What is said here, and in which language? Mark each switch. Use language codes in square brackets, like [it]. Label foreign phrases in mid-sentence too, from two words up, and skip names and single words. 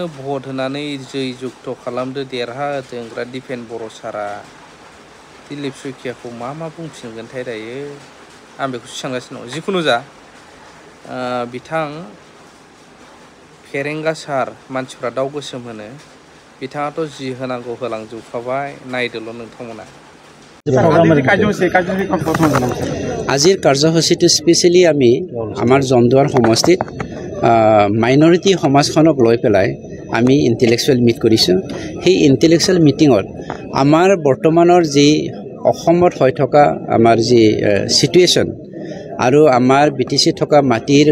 [brx] भट होनानै जै जुक्त खालामदो देरहाहोदों दिपेन बर' सारा दिलीप शइकियाखौ मा बुंफिनगोनथाय दायो आं बेखौसो सानगासिनो दं जिखुनु जा बिथां फेरेंगा सार मानसिफ्रा दाउ गोसोम होनो बिथाङाथ' जि होनांगौ होलांजोबखाबाय नायदोल' नोंथांमोना [as] আজিৰ কাৰ্যসূচীটো স্পেচিয়েলি আমি আমাৰ জন্দুৱাৰ সমষ্টিত মাইনৰিটি সমাজখনক লৈ পেলাই আমি [en] intellectual meet [as] কৰিছোঁ সেই [en] intellectual meeting [as] আমাৰ বৰ্তমানৰ যি অসমত হৈ থকা আমাৰ যি সিচুৱেশ্যন আৰু আমাৰ বিটিচি থকা মাটিৰ